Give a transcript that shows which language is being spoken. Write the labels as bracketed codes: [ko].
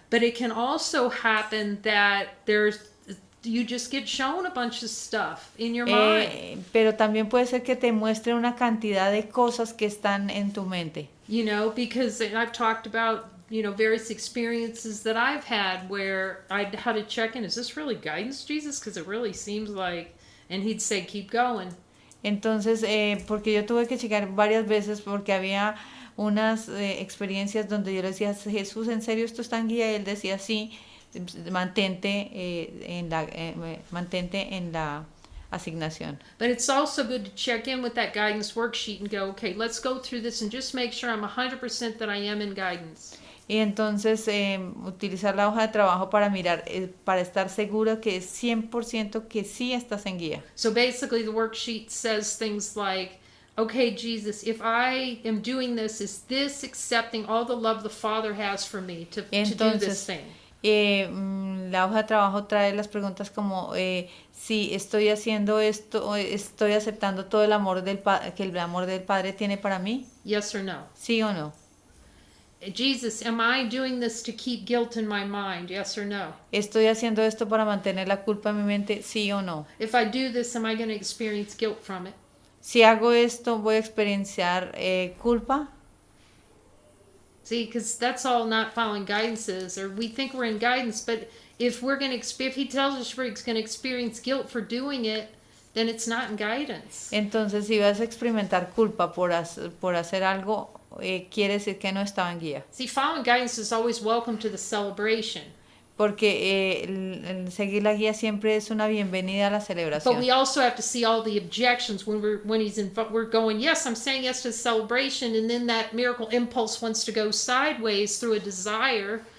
[en] But it can also happen that you just get shown a bunch of stuff in your mind. [es] Pero también puede ser que te muestre una cantidad de cosas que están en tu mente. [en] You know, because I've talked about, you know, various experiences that I've had where I had to check in, is this really guidance, Jesus? Because it really seems like, and he'd say, keep going. [es] Entonces, porque yo tuve que checar varias veces porque había unas experiencias donde yo le decía, Jesús, ¿en serio esto está en guía? Y él decía, sí, mantente en la asignación. [en] But it's also good to check in with that guidance worksheet and go, okay, let's go through this and just make sure I'm 100% that I am in guidance. [es] Y entonces utilizar la hoja de trabajo para mirar, para estar seguro que es 100% que sí estás en guía. [en] So basically the worksheet says things like, okay, Jesus, if I am doing this, is this accepting all the love the Father has for me to do this thing? [es] La hoja de trabajo trae las preguntas como si estoy haciendo esto, estoy aceptando todo el amor que el amor del Padre tiene para mí. [en] Yes or no? [es] Sí o no. [en] Jesus, am I doing this to keep guilt in my mind? Yes or no? [es] ¿Estoy haciendo esto para mantener la culpa en mi mente? Sí o no. [en] If I do this, am I going to experience guilt from it? [es] Si hago esto, voy a experienciar culpa. [en] See, because that's all not following guidance is, or we think we're in guidance, but if we're going to, if he tells us we're going to experience guilt for doing it, then it's not in guidance. [es] Entonces, si vas a experimentar culpa por hacer algo, quiere decir que no estaba en guía. See, following guidance is always welcome to the celebration. Porque el seguir la guía siempre es una bienvenida a la [en] But [es] celebración. [en] we also have to see all the objections when we're going, yes, I'm saying yes to the celebration, and then that miracle impulse wants to go sideways through a desire.